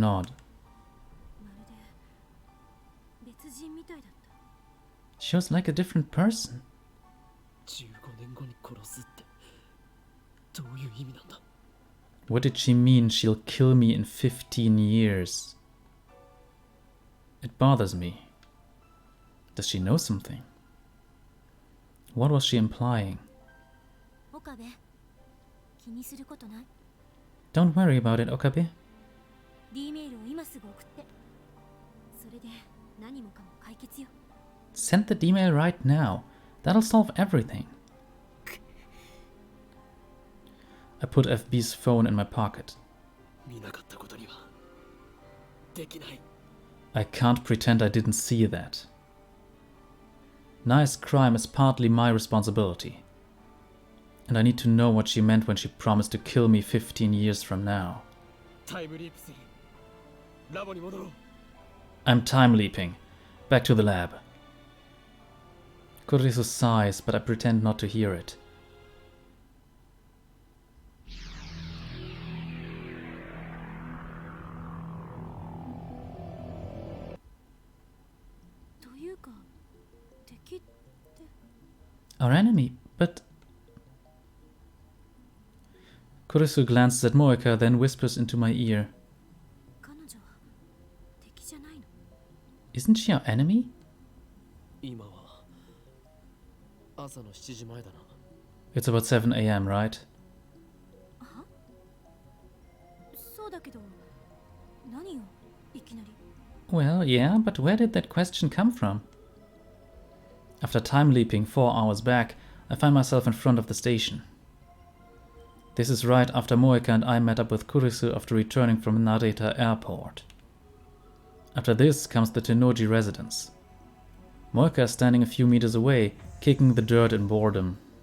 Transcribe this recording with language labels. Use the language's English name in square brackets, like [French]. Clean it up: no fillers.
[Japanese] まるで別人みたいだった。 [English] She was like a different person. [Japanese] 15年後に殺すってどういう意味なんだ？ [English] What did she mean she'll kill me in 15 years? It bothers me. Does she know something? What was she implying? [Japanese] 岡部、気にすることない？ [English] Don't worry about it, Okabe. [Japanese] D メールを今すぐ送って。それで何もかも解決よ。 [English] Send the email right now. That'll solve everything. I put FB's phone in my pocket. [Japanese] 見なかったことにはできない。 [English] I can't pretend I didn't see that. Nae's crime is partly my responsibility. And I need to know what she meant when she promised to kill me 15 years from now. [Japanese] タイムリープする。ラボに戻ろう。 [English] I'm time leaping. Back to the lab. Kurisu sighs, but I pretend not to hear it. [Japanese] というか、敵って。 [English] Our enemy, but... Kurisu glances at Moeka, then whispers into my ear. [Japanese] 彼女は敵じゃないの？ [English] Isn't she our enemy? [Japanese] 今は朝の7時前だな。 [English] It's about 7 a.m., right? [Japanese] は？そうだけど、何よ、いきなり。 [English] Well, yeah, but where did that question come from? After time leaping 4 hours back, I find myself in front of the station. This is right after Moeka and I met up with Kurisu after returning from Narita Airport. After this comes the Tennoji residence. Moeka is standing a few meters away, kicking the dirt in boredom.